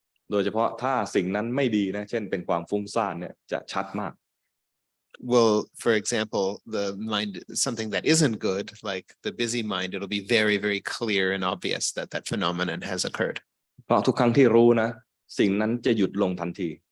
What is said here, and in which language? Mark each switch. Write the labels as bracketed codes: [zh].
[th] โดยเฉพาะถ้าสิ่งนั้นไม่ดีนะเช่นเป็นความฟุ้งซ่านเนี่ยจะชัดมาก [en] Well, for example, the mind, something that isn't good, like the busy mind, it'll be very, very clear and obvious that that phenomenon has occurred. [th] เพราะทุกครั้งที่รู้นะสิ่งนั้นจะหยุดลงทันที